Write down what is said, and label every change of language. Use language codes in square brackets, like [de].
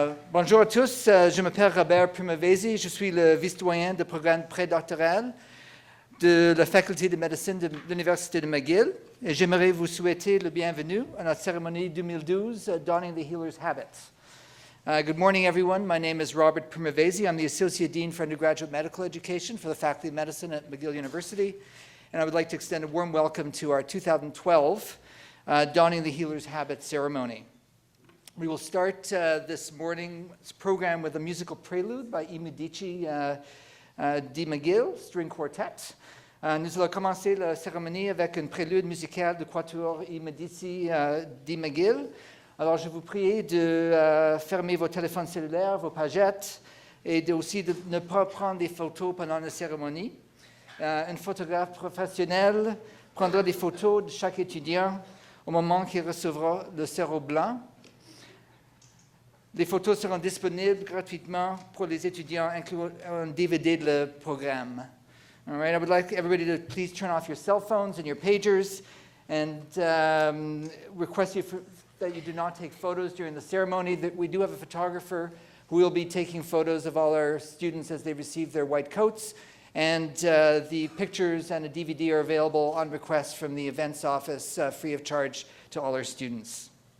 [fr] Bonjour à tous, je m'appelle Robert Primavesi, je suis le vice-doyen de programme prédoctoral de la faculté de médecine de l'Université de McGill et j'aimerais vous souhaiter le bienvenue à notre cérémonie 2012, Donning the Healer's Habit. [en] Good morning, everyone. My name is Robert Primavesi. I'm the Associate Dean for Undergraduate Medical Education for the Faculty of Medicine at McGill University, and I would like to extend a warm welcome to our 2012 Donning the Healer's Habit ceremony. We will start this morning's program with a musical prelude by I Medici di McGill, String Quartet. [fr] Nous allons commencer la cérémonie avec une prélude musicale du quatuor I Medici di McGill. Alors, je vous prie de fermer vos téléphones cellulaires, vos pagettes, et aussi de ne pas prendre des photos pendant la cérémonie. Un photographe professionnel prendra des photos de chaque étudiant au moment qu'il recevra le cerveau blanc. Les photos seront disponibles gratuitement pour les étudiants, incluant un DVD de le programme. [en] All right, I would like everybody to please turn off your cell phones and your pagers and request that you do not take photos during the ceremony. That we do have a photographer who will be taking photos of all our students as they receive their white coats, and the pictures and a DVD are available on request from the events office free of charge to all our students.